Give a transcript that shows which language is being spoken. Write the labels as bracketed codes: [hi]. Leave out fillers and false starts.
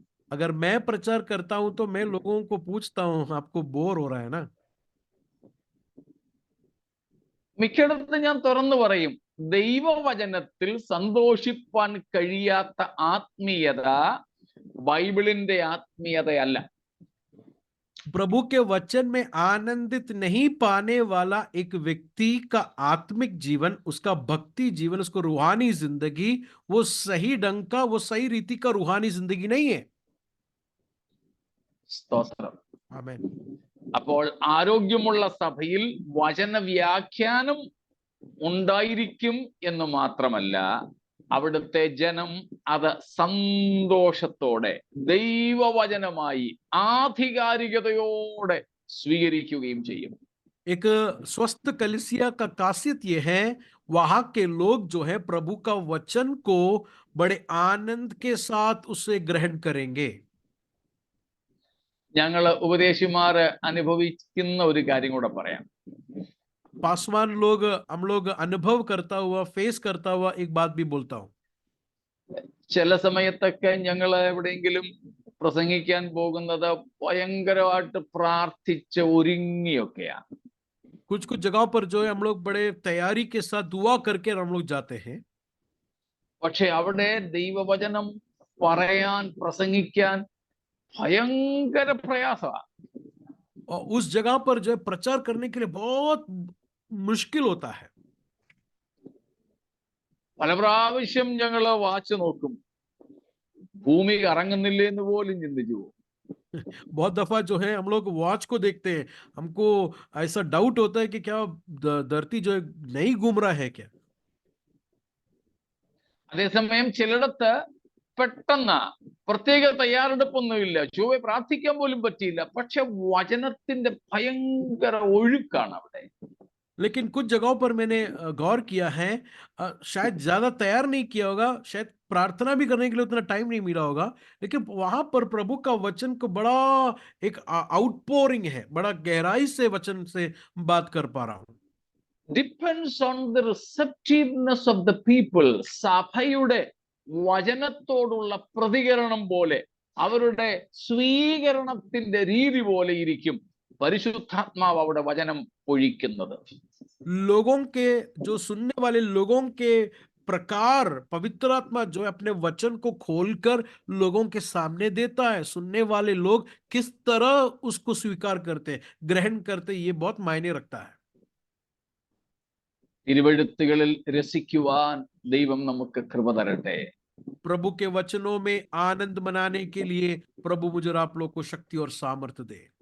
[hi] अगर मैं प्रचार करता हूं तो मैं लोगों को पूछता हूं आपको बोर हो रहा है ना? [ml] മിക്കയിടത്തും ഞാൻ തുറന്നു പറയും, ദൈവവചനത്തിൽ സന്തോഷിപ്പാൻ കഴിയാത്ത ആത്മീയത ബൈബിളിന്റെ ആത്മീയതയല്ല. [hi] प्रभु के वचन में आनंदित नहीं पाने वाला एक व्यक्ति का आत्मिक जीवन, उसका भक्ति जीवन, उसको रूहानी जिंदगी, वो सही ढंग का, वो सही रीति का रूहानी जिंदगी नहीं है। [ml] സ്തോത്രം. [hi] आमीन। [ml] അപ്പോൾ ആരോഗ്യമുള്ള സഭയിൽ വചന വ്യാഖ്യാനം ഉണ്ടായിരിക്കും എന്ന് മാത്രമല്ല, അവിടുത്തെ ജനം അത് സന്തോഷത്തോടെ ദൈവവചനമായി ആധികാരികതയോടെ സ്വീകരിക്കുകയും ചെയ്യും. [hi] एक स्वस्थ कलीसिया का खासियत यह है, वहां के लोग जो है प्रभु का वचन को बड़े आनंद के साथ उसे ग्रहण करेंगे। [ml] ഞങ്ങള് ഉപദേശിമാർ അനുഭവിക്കുന്ന ഒരു കാര്യം കൂടെ പറയാം. [hi] पासवान लोग, हम लोग अनुभव करता हुआ, फेस करता हुआ एक बात भी बोलता हूं। [ml] ചില സമയത്തൊക്കെ ഞങ്ങൾ എവിടെയെങ്കിലും പ്രസംഗിക്കാൻ പോകുന്നത് ഭയങ്കരമായിട്ട് പ്രാർത്ഥിച്ച് ഒരുങ്ങിയൊക്കെയാണ്. [hi] कुछ कुछ जगहों पर जो है हम लोग बड़े तैयारी के साथ दुआ करके हम लोग जाते हैं, [ml] പക്ഷെ അവിടെ ദൈവവചനം പറയാൻ പ്രസംഗിക്കാൻ ഭയങ്കര പ്രയാസമാണ്. [hi] और उस जगह पर जो है प्रचार करने के लिए बहुत मुश्किल होता है। [ml] പല പ്രാവശ്യം ഞങ്ങള് വാച്ച് നോക്കും, ഭൂമി കറങ്ങുന്നില്ലേ എന്ന് പോലും ചിന്തിച്ചു പോകും. [hi] बहुत दफा जो है हम लोग वॉच को देखते हैं, हमको ऐसा डाउट होता है कि क्या धरती जो है नहीं घूम रहा है क्या। [ml] അതേസമയം ചിലയിടത്ത് പെട്ടെന്ന് പ്രത്യേക തയ്യാറെടുപ്പൊന്നുമില്ല, ചൊവ്വെ പ്രാർത്ഥിക്കാൻ പോലും പറ്റിയില്ല, പക്ഷെ വചനത്തിന്റെ ഭയങ്കര ഒഴുക്കാണ് അവിടെ. [hi] लेकिन कुछ जगहों पर मैंने गौर किया है, शायद ज्यादा तैयार नहीं किया होगा, शायद प्रार्थना भी करने के लिए उतना टाइम नहीं मिला होगा, लेकिन वहां पर प्रभु का वचन को बड़ा एक आउटपोरिंग है, बड़ा गहराई से वचन से बात कर पा रहा हूं। [en] Depends on the receptiveness of the people. [ml] സഭയുടെ വചനത്തോടുള്ള പ്രതികരണം പോലെ, അവരുടെ സ്വീകരണത്തിന്റെ രീതി പോലെ ഇരിക്കും പരിശുദ്ധാത്മാവ് അവിടെ വചനം ഒഴിക്കുന്നത്. [hi] लोगों के, जो सुनने वाले लोगों के प्रकार, पवित्र आत्मा जो है अपने वचन को खोलकर लोगों के सामने देता है। सुनने वाले लोग किस तरह उसको स्वीकार करते हैं, ग्रहण करते हैं, ये बहुत मायने रखता है। [ml] തിരുവെഴുത്തുകളിൽ രസിക്കുവാൻ ദൈവം നമുക്ക് കൃപ തരട്ടെ. [hi] प्रभु के वचनों में आनंद मनाने के लिए प्रभु मुझे और आप लोग को शक्ति और सामर्थ्य दे।